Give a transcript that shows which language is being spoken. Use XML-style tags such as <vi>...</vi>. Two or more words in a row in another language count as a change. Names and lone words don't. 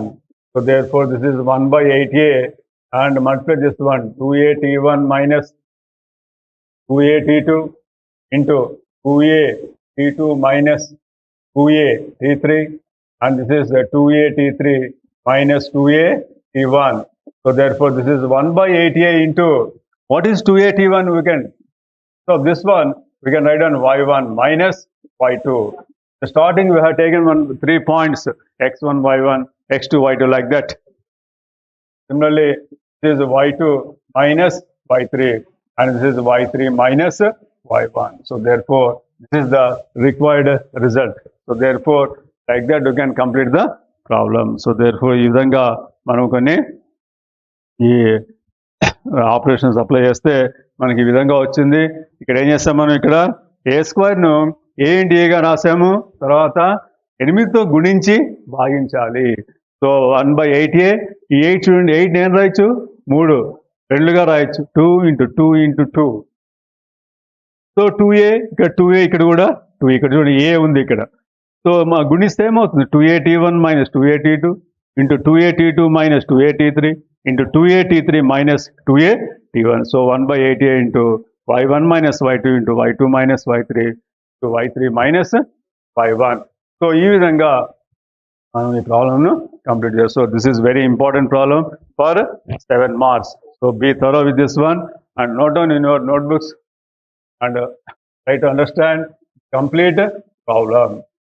<en>So therefore this is 1/8a, and multiply this one, 2a t1 minus 2a t2 into 2a t2 minus 2a t3, and this is 2a t3 minus 2a t1. So So therefore, this is 1 by 8a into what is 281? We can, so this one we can write on y1 minus y2. The starting we have taken 3 points x1, y1, x2, y2 like that. Similarly, this is y2 minus y3 and this is y3 minus y1. So therefore, this is the required result. So therefore, like that you can complete the problem. So therefore,</en> <te>ఈ విధంగా మనం కొన్ని ఈ</te> <en>operations apply</en> <te>చేస్తే మనకి ఈ విధంగా వచ్చింది. ఇక్కడ ఏం చేస్తాం మనం ఇక్కడ ఏ స్క్వేర్ను ఏ ఇంటి ఏగా రాసాము, తర్వాత 8తో గుణించి భాగించాలి.</te> <en>సో 1 by 8a,</en> <te>ఈ 8 చూడండి, 8 నేను రాయొచ్చు 3 రెండుగా రాయొచ్చు</te> <en>2 into 2 into 2.</en> <te>సో 2a ఇక్కడ 2a ఇక్కడ కూడా 2 ఇక్కడ చూడండి ఏ ఉంది ఇక్కడ. సో మా గుణిస్తే ఏమవుతుంది</te> <en>2at1 minus 2at2 into 2at2 minus 2at3 into 2at3 minus 2at1. So 1 by 8a into y1 minus y2 into y2 minus y3 to y3 minus y1.</en> <te>So ఈ విధంగా మనం ఈ ప్రాబ్లమ్ను కంప్లీట్ చేస్తాం.</te> <en>So this is very important problem for 7 marks. So be thorough with this one and note down in your notebooks and try to understand complete problem.</en>